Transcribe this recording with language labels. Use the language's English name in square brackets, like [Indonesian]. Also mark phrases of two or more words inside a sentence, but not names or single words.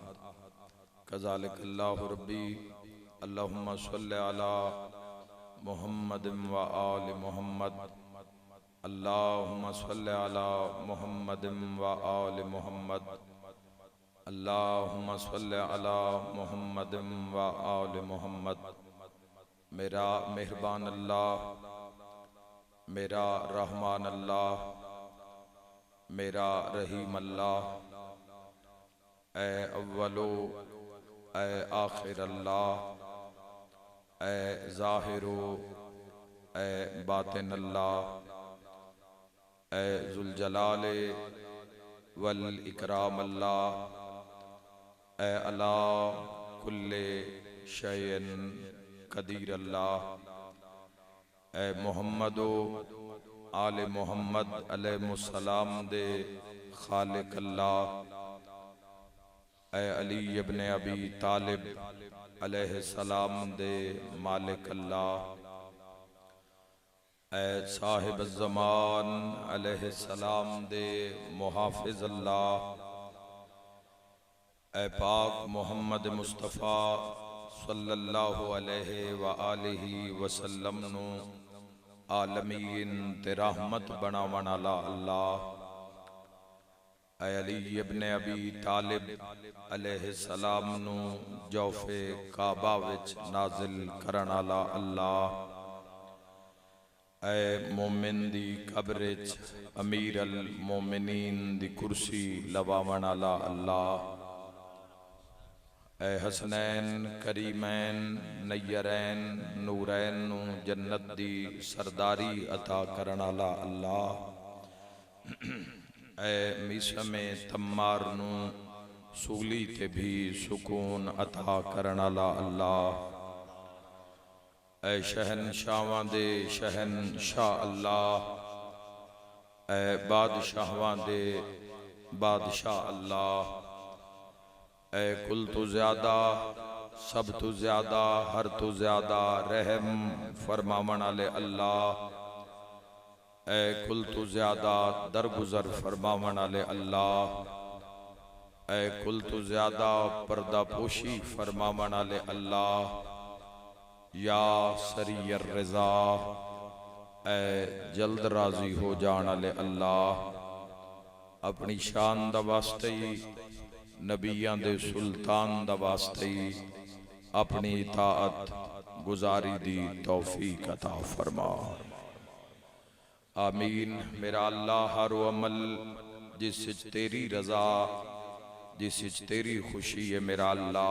[Arabic] كذلك الله ربي اللهم صل على محمد و آل محمد اللهم صل على محمد و آل محمد اللهم صل على محمد و آل محمد. [Punjabi] میرا مہربان اللہ، میرا رحمان اللہ، میرا رحیم اللہ, اے اولو اے آخر اللہ، اے ظاہرو اے باطن اللہ، اے [Arabic] ذو الجلال و الإكرام [Punjabi] اللہ، اے [Arabic] على كل شيء قدير [Punjabi] अल्लाह, اے محمدو آلِ محمد علیہ السلام دے خالق اللہ, اے علی ابن ابی طالب علیہ السلام دے مالک اللہ، اے صاحب زمان علیہ السلام دے محافظ اللہ, اے پاک محمد مصطفیٰ [Arabic] صلى الله عليه و آله وسلم [Punjabi] نوں عالمین تے رحمت بناون والا اللہ, اے علی ابن ابی طالب علیہ السلام نوں جوفِ کعبہ وچ نازل کرن والا اللہ، اے مومن دی قبر چ امیر المومنین دی کرسی لواون والا اللہ, اے حسنین کریمین نیرین نورین نوں جنت دی سرداری عطا کرن والا اللہ، اے میثمِ تمار نوں سولی تے بھی سکون عطا کرن والا اللہ, اے شہنشاہاں دے شہنشاہ اللہ، اے بادشاہاں دے بادشاہ اللہ، اے کل تو زیادہ سب تو زیادہ ہر تو زیادہ رحم فرماون والے اللہ، اے کل تو زیادہ درگزر فرماون والے اللہ، اے کل تو زیادہ پردہ پوشی فرماون والے اللہ, [Arabic] يا سريع الرضا [Punjabi] اے جلد راضی ہو جان والے اللہ, اپنی شان دا واسطہ نبیاں دے سلطان دا واسطہ اپنی اطاعت گزاری دی توفیق عطا فرما. आमीन। میرا اللہ ہر عمل جس تیری رضا جس تیری خوشی ہے میرا اللہ